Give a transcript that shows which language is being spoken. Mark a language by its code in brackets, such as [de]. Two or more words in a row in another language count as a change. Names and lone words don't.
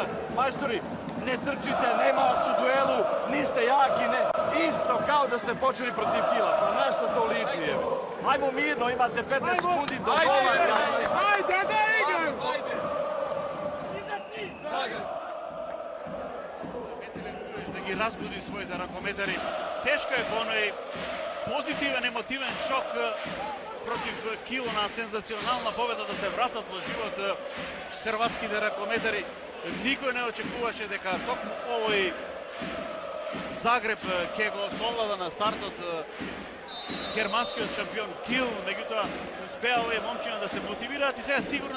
[hr] Majstori, ne trčite, nema vas u duelu, niste jaki, ne, isto kao da ste počeli protiv Kila, pa na što to liči je? Ajmo mirno, imate 15 sekundi do gola. Ajde, da igram! Ajde! [mk] Да ги разбуди своите ракометари. Тешко е по оној позитивен, емотивен шок против Кил на сензационална победа да се вратат во живот хрватските ракометари. Никој не очекуваше дека токму овој Загреб ќе го совлада на стартот германскиот шампион Кил, меѓутоа успеа овие момчина да се мотивираат и сега сигурно